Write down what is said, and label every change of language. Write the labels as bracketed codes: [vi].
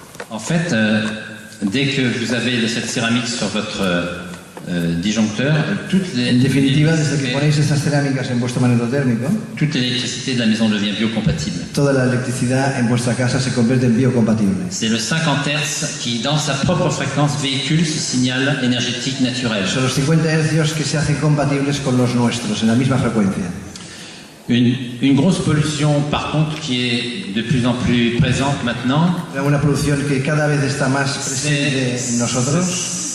[fr] en fait, dès que vous avez cette céramique sur votre disjoncteur, [es] En definitiva, desde que ponéis estas cerámicas en vuestro magnetotérmico, [fr] toute l'électricité de la maison devient biocompatible. [es] toda la electricidad en vuestra casa se convierte en biocompatible. [fr] C'est le 50 Hz qui, dans sa propre fréquence, véhicule ce signal énergétique naturel. [es] Son los 50 hercios que se hacen compatibles con los nuestros, en la misma frecuencia. [fr] Une grosse pollution, par contre, qui est de plus en plus présente maintenant, [es] Una producción que cada vez está más presente en nosotros.